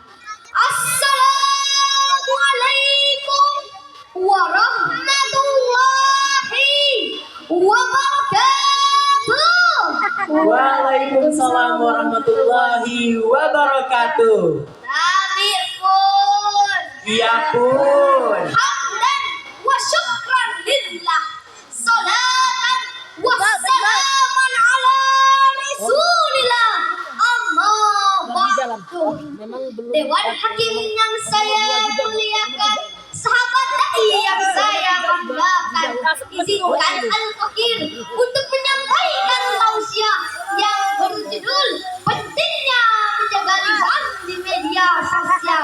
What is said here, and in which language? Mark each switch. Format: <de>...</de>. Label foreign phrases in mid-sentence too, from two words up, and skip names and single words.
<ar>السلام عليكم ورحمة الله وبركاته. وعليكم السلام ورحمة الله وبركاته.</ar> <bjn>Nabi pun. Iya pun.</bjn> <ar>حمدا وشكرا لله. صلاة وسلاما على رسول الله. أما بعد.</ar> <id>Dewan Hakim yang saya muliakan, sahabat dai yang saya banggakan, izinkan Al-Fakir untuk menyampaikan tausiah yang berjudul pentingnya menjaga lisan di media sosial.</id>